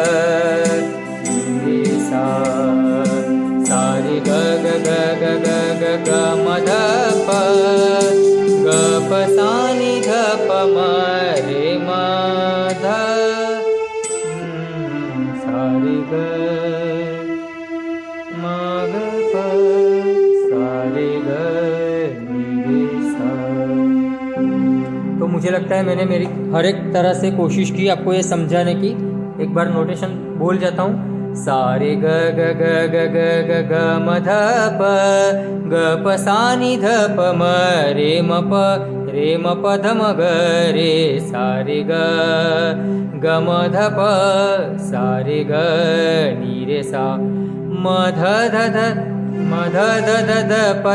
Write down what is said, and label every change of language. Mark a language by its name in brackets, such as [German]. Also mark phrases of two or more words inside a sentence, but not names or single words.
[Hindi] रे सा सा रे ग ग ग ग ग ग ग म ध प ग प सा नि ध प म रे म ध सा रे ग म ग प सा रे ग नि रे सा। तो मुझे लगता है मैंने मेरी हर एक तरह से कोशिश की आपको ये समझाने की। एक बार नोटेशन बोल जाता हूँ। सा रे ग ग ग ग ग ग ग म ध प ग प सा नि ध प म रे म प ध म ग रे सा रे ग ग म ध प सा रे ग नि रे सा म ध ध ध म ध ध ध ध प